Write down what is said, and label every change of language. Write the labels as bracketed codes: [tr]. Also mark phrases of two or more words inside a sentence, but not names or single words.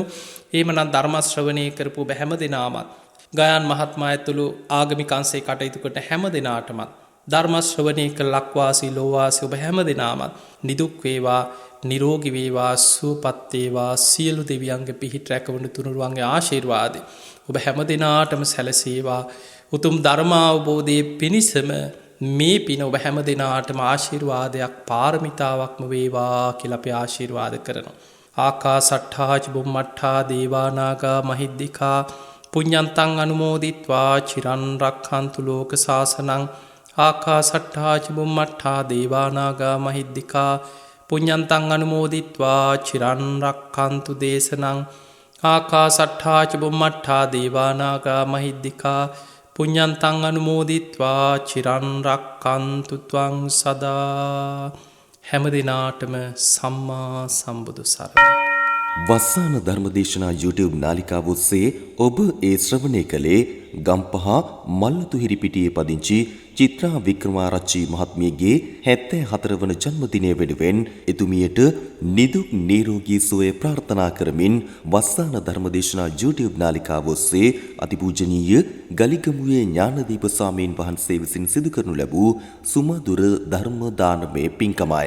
[si] එහෙමනම් ධර්ම ශ්‍රවණය කරපු ඔබ හැම දිනාමත්, ගයාන් මහත්මයා ඇතුළු ආගමික අංශේ කටයුතු කරන හැම දිනාටම ධර්ම ශ්‍රවණය කළ ලක්වාසී ලෝවාසී ඔබ හැම දිනාමත් නිදුක් වේවා, නිරෝගී වේවා, සුවපත් වේවා. සියලු දෙවියන්ගේ පිහිට රැකවණු තුනුරුවන්ගේ ආශිර්වාදේ ඔබ හැම දිනාටම සැලසේවා. උතුම් ධර්ම අවබෝධයේ පිණිසම මේ පින ඔබ හැම දිනාටම ආශිර්වාදයක්, පාරමිතාවක්ම වේවා කියලා අපි ආශිර්වාද කරනවා. [pi] ආකාසට්ඨා ච බුම්මට්ඨා දේවා නාග මහිද්దికා පුඤ්ඤන්තං අනුමෝදිත්වා චිරන් රක්ඛන්තු ලෝක සාසනං. ආකාසට්ඨා ච බුම්මට්ඨා දේවා නාග මහිද්దికා පුඤ්ඤන්තං අනුමෝදිත්වා චිරන් රක්ඛන්තු දේශනං. ආකාසට්ඨා ච බුම්මට්ඨා දේවා නාග මහිද්దికා පුඤ්ඤන්තං අනුමෝදිත්වා චිරන් රක්ඛන්තු ත්වං සදා. [si] හැම දිනාටම සම්මා සම්බුදු සරණයි. වස්සාන ධර්මදේශනා YouTube නාලිකාව ඔස්සේ ඔබ ඒ ශ්‍රවණය කළේ ගම්පහ මල්ලතු හිරිපිටියේ පදිංචි චිත්‍රා වික්‍රමාරච්චි මහත්මියගේ 74 වන ජන්මදිනය වෙනුවෙන් එතුමියට නිදුක් නිරෝගී සුවය ප්‍රාර්ථනා කරමින් වස්සාන ධර්මදේශනා YouTube නාලිකාව ඔස්සේ අතිපූජනීය ගලිගමුවේ ඥානදීප ස්වාමීන් වහන්සේ විසින් සිදු කරනු ලැබූ සුමధుර ධර්ම දානමය පින්කමයි.